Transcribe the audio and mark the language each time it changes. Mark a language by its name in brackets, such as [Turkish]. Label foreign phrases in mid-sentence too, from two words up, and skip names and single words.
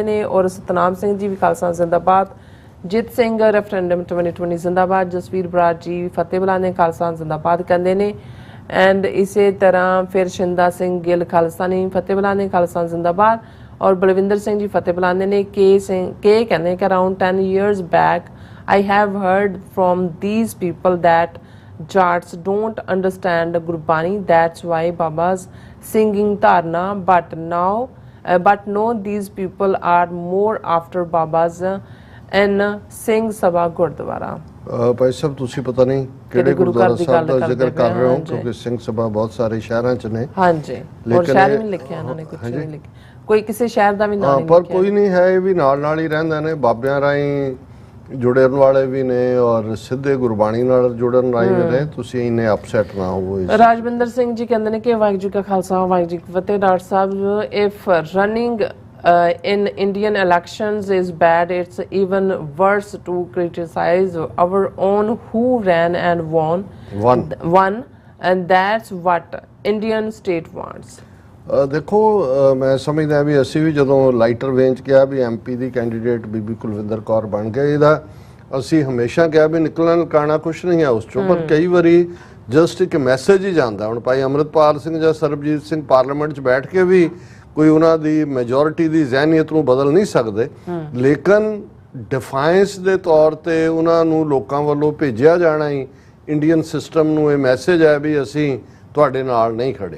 [Punjabi] ਨੇ ਔਰ ਸਤਨਾਮ ਸਿੰਘ ਜੀ ਵੀ ਖਾਲਸਾ ਜ਼ਿੰਦਾਬਾਦ ਜਿਤ ਸਿੰਘ ਰੈਫਰੈਂਡਮ 2020 ਜ਼ਿੰਦਾਬਾਦ ਜਸਵੀਰ ਬਰਾੜ ਜੀ ਫਤਿਹ ਬੁਲਾਉਂਦੇ ਖਾਲਸਾ ਜ਼ਿੰਦਾਬਾਦ ਕਹਿੰਦੇ ਨੇ ਐਂਡ ਇਸੇ ਤਰ੍ਹਾਂ ਫਿਰ ਸ਼ਿੰਦਾ ਸਿੰਘ ਗਿੱਲ ਖਾਲਸਾਨੀ ਫਤਿਹ ਬੁਲਾਉਂਦੇ ਖਾਲਸਾ ਜ਼ਿੰਦਾਬਾਦ ਔਰ ਬਲਵਿੰਦਰ ਸਿੰਘ ਜੀ ਫਤਿਹ ਬੁਲਾਉਂਦੇ ਨੇ ਕੇ ਕਹਿੰਦੇ ਕਿ [English] around 10 years back I have heard from these people that Jats don't understand Gurbani. That's why Baba's singing Dharna. But no, these people are more after Baba's and Singh Sabha Gurdwara. [Punjabi] ਭਾਈ ਸਾਹਿਬ ਤੁਸੀਂ ਪਤਾ ਨਹੀਂ ਕਿਹੜੇ ਗੁਰਦੁਆਰਾ ਸਾਹਿਬ ਦਾ ਜ਼ਿਕਰ ਕਰ ਰਹੇ ਹੋ ਕਿਉਂਕਿ ਸਿੰਘ ਸਭਾ ਬਹੁਤ ਸਾਰੇ ਸ਼ਹਿਰਾਂ 'ਚ ਨੇ ਹਾਂਜੀ ਔਰ ਸ਼ਹਿਰ ਵੀ ਲਿਖਿਆ ਇਹਨਾਂ ਨੇ ਕੁਝ ਨਹੀਂ ਲਿਖਿਆ ਕੋਈ ਕਿਸੇ ਸ਼ਹਿਰ ਦਾ ਵੀ ਨਾਮ ਨਹੀਂ ਪਰ ਕੋਈ ਨਹੀਂ ਹੈ ਇਹ ਵੀ ਨਾਲ ਹੀ ਰਹਿੰਦੇ ਨੇ ਬਾਬਿਆਂ ਰਾਹੀਂ ਜੁੜਨ ਵਾਲੇ ਵੀ ਨੇ ਔਰ ਸਿੱਧੇ ਗੁਰਬਾਣੀ ਨਾਲ ਜੁੜਨ ਰਾਹੀਂ ਵੀ ਨੇ ਤੁਸੀਂ ਇੰਨੇ ਅਪਸੈਟ ਨਾ ਹੋਵੋ ਰਾਜਵਿੰਦਰ ਸਿੰਘ ਜੀ ਕਹਿੰਦੇ ਨੇ ਕਿ ਵਾਹਿਗੁਰੂ ਜੀ ਕਾ ਖਾਲਸਾ ਵਾਹਿਗੁਰੂ ਜੀ ਕੀ ਫਤਿਹ ਡਾਕਟਰ ਸਾਹਿਬ [English] if running in Indian elections is bad, it's even worse to criticize our own who ran and won and that's what Indian state wants. [Punjabi] ਦੇਖੋ ਮੈਂ ਸਮਝਦਾ ਵੀ ਅਸੀਂ ਵੀ ਜਦੋਂ [English] lighter vein [Punjabi] 'ਚ ਕਿਹਾ ਵੀ MP ਦੀ ਕੈਂਡੀਡੇਟ ਬੀਬੀ ਕੁਲਵਿੰਦਰ ਕੌਰ ਬਣ ਗਏ ਇਹਦਾ ਅਸੀਂ ਹਮੇਸ਼ਾ ਕਿਹਾ ਵੀ ਨਿਕਲਣ ਕਾਣਾ ਕੁਛ ਨਹੀਂ ਹੈ ਉਸ ਚੋਂ ਪਰ ਕਈ ਵਾਰੀ ਜਸਟ ਇੱਕ ਮੈਸੇਜ ਹੀ ਜਾਂਦਾ ਹੁਣ ਭਾਈ ਅੰਮ੍ਰਿਤਪਾਲ ਸਿੰਘ ਜਾਂ ਸਰਬਜੀਤ ਸਿੰਘ ਪਾਰਲੀਮੈਂਟ 'ਚ ਬੈਠ ਕੇ ਵੀ ਕੋਈ ਉਹਨਾਂ ਦੀ ਮੈਜੋਰਿਟੀ ਦੀ ਜ਼ਹਿਨੀਅਤ ਨੂੰ ਬਦਲ ਨਹੀਂ ਸਕਦੇ ਲੇਕਿਨ ਡਿਫਾਈਂਸ ਦੇ ਤੌਰ ਤੇ ਉਹਨਾਂ ਨੂੰ ਲੋਕਾਂ ਵੱਲੋਂ ਭੇਜਿਆ ਜਾਣਾ ਹੀ [English] Indian system [Punjabi] ਨੂੰ ਇਹ ਮੈਸੇਜ ਹੈ ਵੀ ਅਸੀਂ ਤੁਹਾਡੇ ਨਾਲ ਨਹੀਂ ਖੜੇ